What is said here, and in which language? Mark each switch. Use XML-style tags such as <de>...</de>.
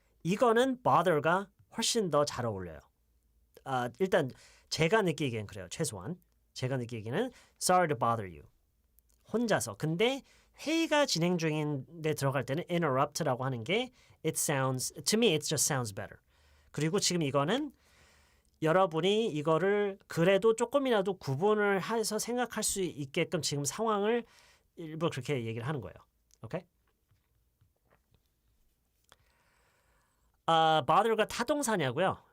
<ko>이거는 bother가 훨씬 더 잘 어울려요. 일단 제가 느끼기엔 그래요. 최소한 제가 느끼기에는</ko> <en>sorry to bother you.</en> <ko>혼자서. 근데 회의가 진행 중인데 들어갈 때는 interrupt라고 하는 게</ko> <en>it sounds to me it just sounds better.</en> <ko>그리고 지금 이거는 여러분이 이거를 그래도 조금이라도 구분을 해서 생각할 수 있게끔 지금 상황을 일부러 그렇게 얘기를 하는 거예요. 오케이? bother가 타동사냐고요?</ko>